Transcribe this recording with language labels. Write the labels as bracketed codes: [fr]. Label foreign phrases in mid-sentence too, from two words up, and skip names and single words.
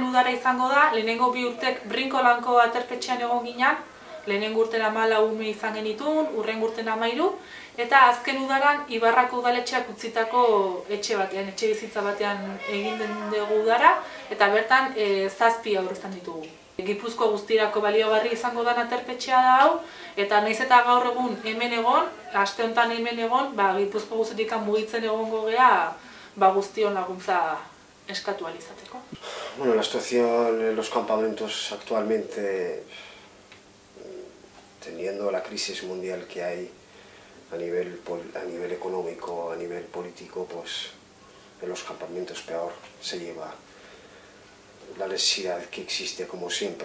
[eu] udara izango da, lehenengo 2 urtek Brinkolanko aterpetxean egon ginen, lehenengo urten 14 ume izan genitun, urren urten 13, eta azken udaran Ibarrako udaletxeak utzitako etxe bizitza batean egin dugu udara, eta bertan 7 haur izan ditugu. Gipuzko guztirako baliogarri izango da aterpetxea da hau, eta nahiz eta gaur egun hemen egon, aste honetan hemen egon, Gipuzko guztitik mugitzen egongo gea, guztion laguntza eskatu ahal izateko. [es] Bueno, la situación en los campamentos actualmente, teniendo la crisis mundial que hay a nivel económico, a nivel político, pues en los campamentos peor se lleva la necesidad que existe como siempre.